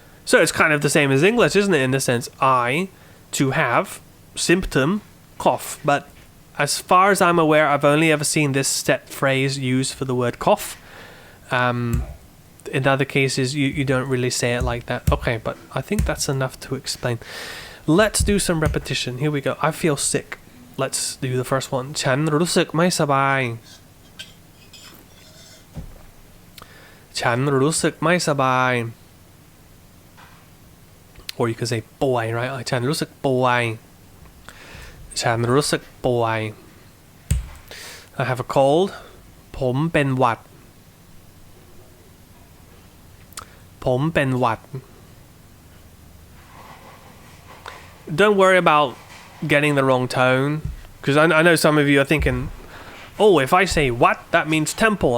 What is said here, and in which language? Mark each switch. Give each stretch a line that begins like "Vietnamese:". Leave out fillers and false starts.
English: So it's kind of the same as English, isn't it? In the sense, I to have symptom cough. But as far as I'm aware, I've only ever seen this set phrase used for the word cough. In other cases, you don't really say it like that. Okay, but I think that's enough to explain. Let's do some repetition. Here we go. I feel sick. Let's do the first one.
Thai: ฉันรู้สึกไม่สบาย ฉันรู้สึกไม่สบาย
English: Or you could say
Thai: ป่วย right? ฉันรู้สึกป่วย ฉันรู้สึกป่วย
English: I have a cold.
Thai: ผมเป็นหวัด ผมเป็นหวัด
English: Don't worry about getting the wrong tone, because I know some of you are thinking, oh, if I say what, that means temple.